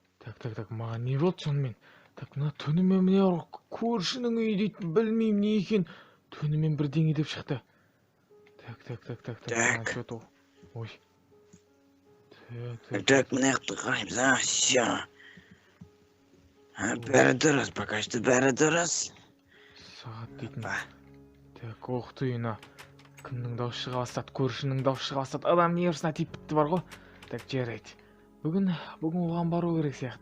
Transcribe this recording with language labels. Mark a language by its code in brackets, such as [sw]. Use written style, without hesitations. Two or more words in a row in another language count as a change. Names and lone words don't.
[kk] Так, маған не болды сонымен? Так, мына түнімен міне көршінің үйі дейтін білмеймін не екен. Түнімен бірдеңе деп шықты. Так, мына что-то. Ой. Так, мына жақты қараймыз, все. Бәрі дұрыс, [ru] пока что [kk] бәрі дұрыс. Сағат дейтін. Так, оқытуына. Кімнің дауысы шыға бастады, көршінің дауысы шыға бастады. Адам нервысына тиіп бітті бар ғой. Так, жарайды. Бүгін оған бару керек сияқты.